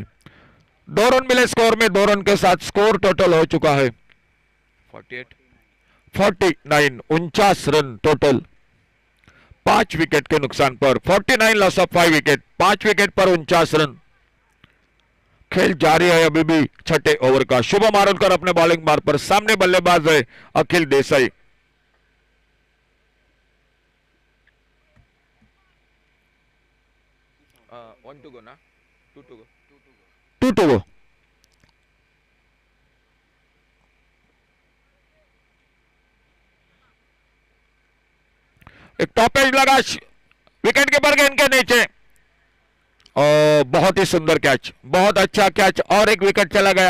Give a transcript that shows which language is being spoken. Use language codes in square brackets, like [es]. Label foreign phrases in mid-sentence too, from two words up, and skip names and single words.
[hi] 2 रन मिले स्कोर में, 2 रन के साथ स्कोर टोटल हो चुका है 49, 49 रन टोटल, 5 विकेट के नुकसान पर। 49 [en] loss of [hi] 5 विकेट, 5 विकेट पर 49 रन। खेल जारी है अभी भी 6ठे ओवर का। शुभम आरोलकर अपने बॉलिंग मार्ग पर, सामने बल्लेबाज है अखिल देसाई। [en] One to go ना, 2 to go, 2 to go। [hi] एक [en] top edge [hi] लगा [en] wicket keeper [hi] गेंद के नीचे, और बहुत ही सुंदर कैच, बहुत अच्छा कैच, और एक विकेट चला गया।